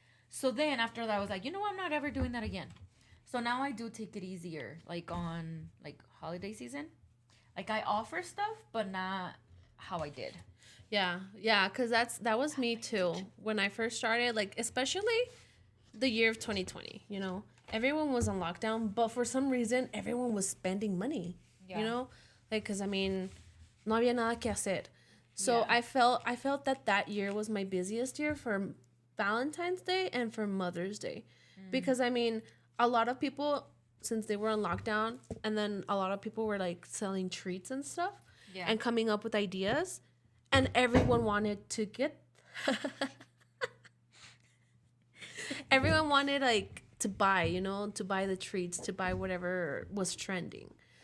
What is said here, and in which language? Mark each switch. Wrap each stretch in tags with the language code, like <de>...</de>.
<en>So then after that, I was like, you know what? I'm not ever doing that again. So now I do take it easier, like on like holiday season. Like I offer stuff, but not how I did. Yeah, because that was me too. When I first started, like especially the year of 2020, you know, everyone was on lockdown, but for some reason, everyone was spending money. Yeah. You know, like because I mean,</en> <es>no había nada que hacer.</es> <en>So yeah. I felt that year was my busiest year for Valentine's Day and for Mother's Day, because I mean, a lot of people, since they were on lockdown, and then a lot of people were like selling treats and stuff, and coming up with ideas, and everyone wanted to get everyone wanted like to buy, you know, to buy the treats, to buy whatever was trending.</en>